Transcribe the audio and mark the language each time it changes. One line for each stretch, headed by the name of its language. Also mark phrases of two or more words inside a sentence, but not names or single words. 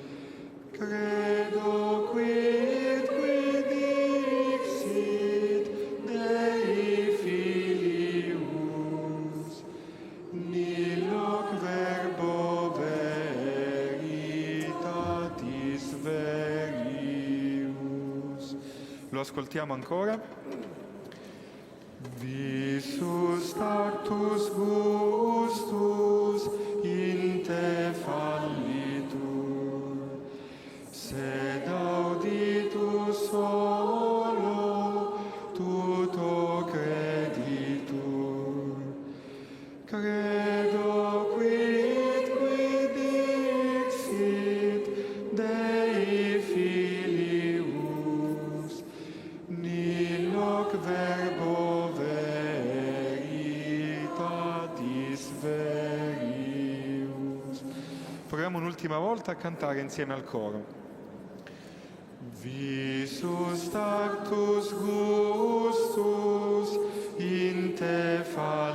Latin: Credo quid dixit Dei filius, nihil verbo veritatis verius.
Italian: Lo ascoltiamo ancora.
Latin: Visus tactus gustus in te fallitur, sed auditus solo tuto creditur. Credo quid dixit Dei filius, nihil verbo veritatis verius.
Italian: Proviamo un'ultima volta a cantare insieme al coro.
Latin: Visus tactus gustus in te